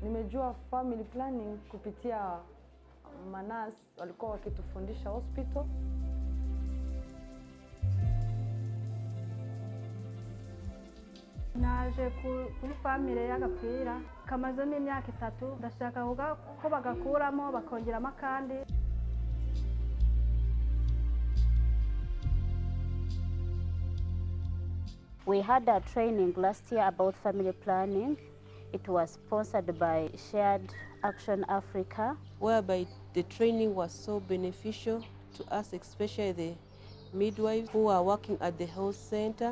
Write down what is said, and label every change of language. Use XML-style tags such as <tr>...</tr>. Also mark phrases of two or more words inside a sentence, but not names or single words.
<sw>nimejua</sw> <en>family planning</en> <sw>kupitia manas walikuwa wakitufundisha hospital.</sw> <rw>Naje kuri family y'agapira kamazemo imyaka 3 ndashaka ko bagakuramo bakongeramo kandi.</rw> <en>We had a training last year about family planning. It was sponsored by Shared Action Africa, whereby the training was so beneficial to us, especially the midwives who are working at the health center.</en>